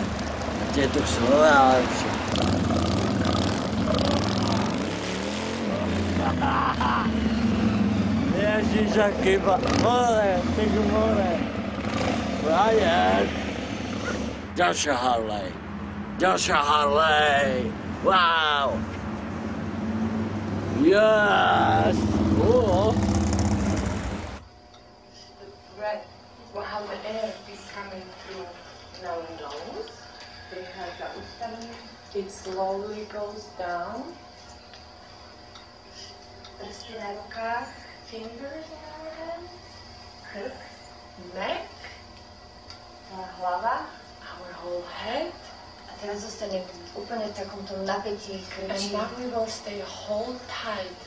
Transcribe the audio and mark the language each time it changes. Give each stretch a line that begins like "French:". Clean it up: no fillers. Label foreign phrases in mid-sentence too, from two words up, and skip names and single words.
Slovak: A tieto sú oveľa lepšie. Ježiš, aký more, tak more. Brian! Ďalšia Harley. Ďalšia Harley. Wow!
English: Yes! Oh! Well, how the air is coming through our nose.
Slovak: Prichádza ústami.
English: It slowly goes down.
Slovak: Prsty na rukách.
English: Fingers in our hands. Krk. Neck. Hlava. Our whole head.
Slovak: A teraz zostane úplne v takomto napätí krčí.
English: And now we will stay hold tight.